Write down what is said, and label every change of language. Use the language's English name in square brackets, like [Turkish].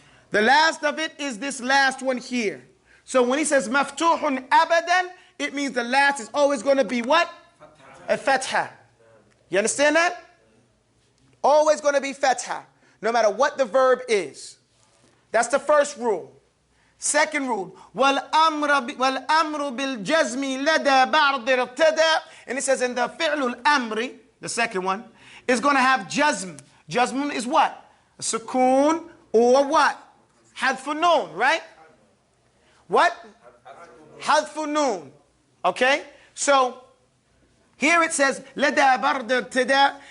[English] The last of it is this last one here. So when he says [Arabic] maftuhun abadan, [English] it means the last is always going to be what? A fatha. You understand that? Always going to be fatha, no matter what the verb is. That's the first rule. Second rule, [Arabic] وَالْأَمْرُ بِالْجَزْمِ لَدَى بَعْضِ ارْتَدَى. [English] And it says in the fi'lul amri, the second one, is going to have jazm. Jazm is what? A sukoon or what? Hadfun noon, right? What? Hadfun noon. Okay? So, here it says, [Arabic] لَدَى بَعْضِ ارْتَدَى.